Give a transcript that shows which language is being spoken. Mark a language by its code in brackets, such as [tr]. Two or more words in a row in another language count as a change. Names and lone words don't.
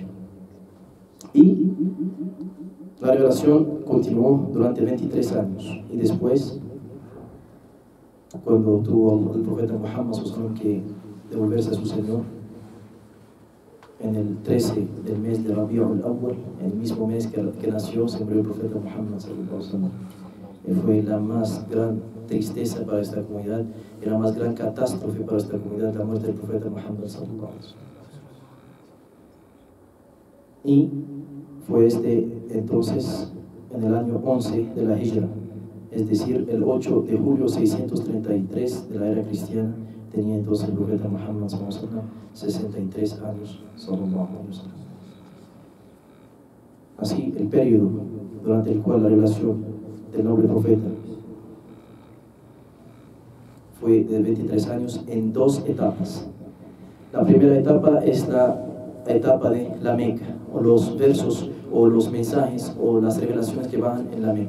[es] Y la revelación continuó durante 23 años, y después, cuando tuvo el profeta Muhammad que devolverse a su Señor, en el 13 del mes de Rabi'ul Awwal, en el mismo mes que nació, se murió el profeta Muhammad [ar] صلى الله عليه وسلم. [es] Fue la más gran tristeza para esta comunidad y la más gran catástrofe para esta comunidad, la muerte del profeta Muhammad [ar] صلى الله عليه وسلم. [es] Y fue entonces en el año 11 de la hijra, es decir, el 8 de julio 633 de la era cristiana. Tenía entonces el profeta Muhammad [ar] صلى الله عليه وسلم [es] 63 años, [ar] صلى الله عليه وسلم. [es] Así, el periodo durante el cual la revelación del noble profeta fue de 23 años en dos etapas. La primera etapa es la etapa de la Meca, o los versos, o los mensajes, o las revelaciones que van en la Meca.